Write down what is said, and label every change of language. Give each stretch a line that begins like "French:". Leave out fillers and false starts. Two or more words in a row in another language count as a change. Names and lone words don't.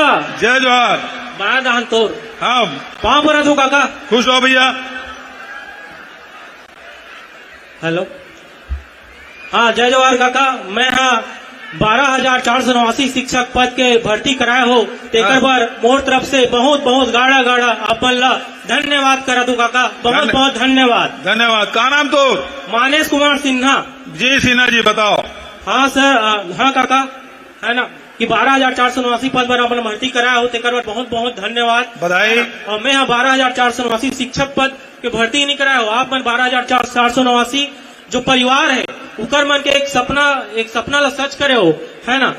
Chhattisgarhi: जय जोहार। बड़ा दान तोर। हाँ, कहाँ पर तू काका? खुश हो भैया। हेलो। हाँ, जय जोहार काका। मैं 12,489 शिक्षक पद के भर्ती कराए हो, तेकर बार मोर तरफ से बहुत बहुत गाड़ा गाड़ा अपन ला धन्यवाद करा तू काका। बहुत बहुत धन्यवाद। धन्यवाद। का नाम तो? मानेश कुमार सिन्हा। जी सिन्हा जी, बताओ। हाँ सर। हाँ काका, है ना कि 12,489 पद पर अपन भर्ती कराया हो, तेकर बार बहुत बहुत धन्यवाद, बधाई। और मैं 12,489 शिक्षक पद के भर्ती नहीं कराया हो, आप मन 12,489 जो परिवार है उकर मन के एक सपना ला सच करे हो, है ना।